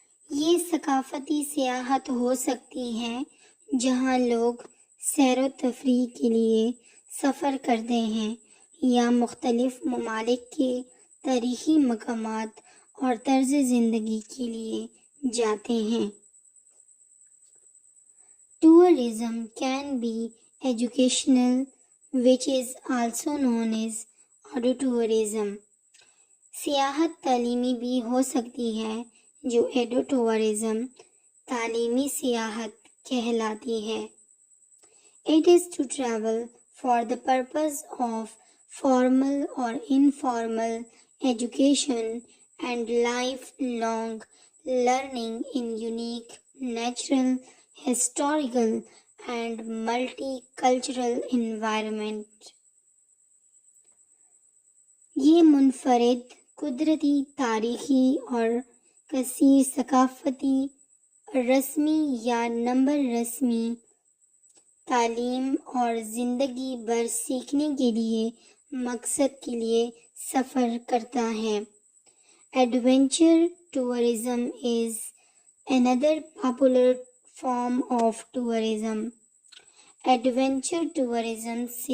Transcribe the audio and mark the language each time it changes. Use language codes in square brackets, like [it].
[ur] یہ ثقافتی سیاحت ہو سکتی ہے جہاں لوگ سیر و تفریح کے لیے سفر کرتے ہیں یا مختلف ممالک کے تاریخی مقامات اور طرز زندگی کے لیے جاتے ہیں. [en] Tourism can be educational, which is also known as edutourism. [ur] سیاحت تعلیمی بھی ہو سکتی ہے جو edutourism تعلیمی سیاحت کہلاتی ہے. [en] It is to travel for the purpose of formal or informal education and lifelong learning in unique, natural, historical and multicultural environment. [ur] یہ منفرد قدرتی، تاریخی اور کثیر ثقافتی رسمی یا نمبر رسمی تعلیم اور زندگی بھر سیکھنے کے لیے مقصد کے لیے سفر کرتا ہے۔ [en] Adventure tourism is another popular form of tourism۔ [ur] Adventure tourism